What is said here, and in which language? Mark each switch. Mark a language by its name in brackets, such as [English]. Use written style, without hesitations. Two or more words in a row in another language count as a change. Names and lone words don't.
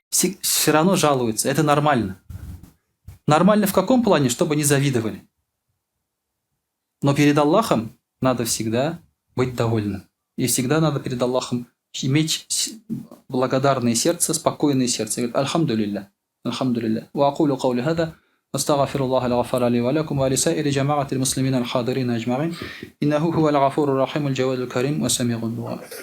[Russian] Все равно жалуются. Это нормально. Нормально в каком плане? Чтобы не завидовали. Но перед Аллахом надо всегда быть довольным. И всегда надо перед Аллахом иметь благодарное сердце, спокойное сердце. Говорит, [Arabic] الحمد لله، الحمد لله. وأقول قولي هذا، أستغفر الله الغفار لي ولكم ولسائر جماعة المسلمين الحاضرين أجمعين. إنه هو الغفور الرحيم الجواد الكريم وسميع الدعاء.